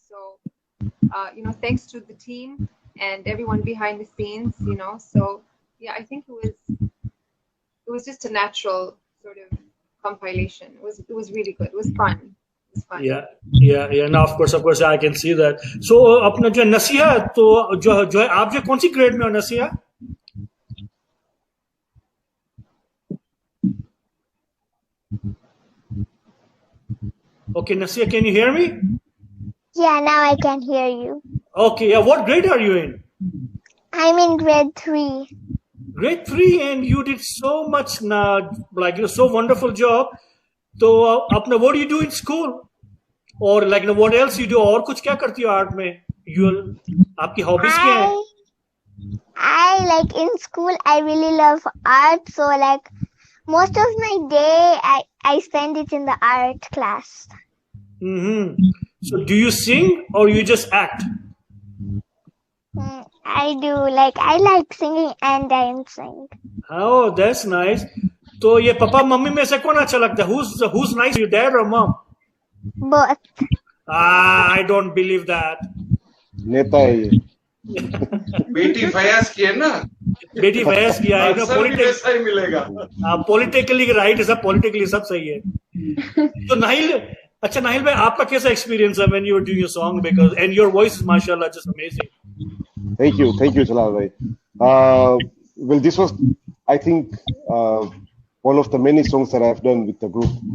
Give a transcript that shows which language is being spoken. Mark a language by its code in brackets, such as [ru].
[en] So, you know, thanks to the team and everyone behind the scenes, you know. So yeah, I think it was just a natural sort of compilation. It was really good. It was fun. Yeah. Now of course I can see that. [hi] So अपना जो नसीहा तो जो है आप जो कौन C grade में हो Naseeha? [en] Okay, Nasiha, can you hear me? Yeah, now I can hear you. Okay, yeah. What grade are you in? I'm in grade 3. Grade 3, and you did so much, like, you know, so wonderful job. So, [hi] अपना [en] what do you do in school? Or like, you know, what else you do? [hi] और कुछ क्या करती हो art में? आपकी hobbies क्या है? [en] I like in school I really love art, so like most of my day I spend it in the art class. So do you sing or you just act? I do, like I like singing and dancing. Oh, that's nice. [hi] तो ये papa mummy में से कौन अच्छा लगता है? [en] Who's nice, your dad or mom? Both. I don't believe that. [hi] नेता है ये. बेटी फयाज की है ना? बेटी फयाज की है ना, वैसा ही मिलेगा. [en] Politically right [hi] है, सब politically सब सही है. तो नाहिल भाई आपका कैसा experience है [en] when you were doing your song, because and your voice is mashallah just amazing. Thank you, Jalal bhai. Well, this was, I think, one of the many songs that I've done with the group.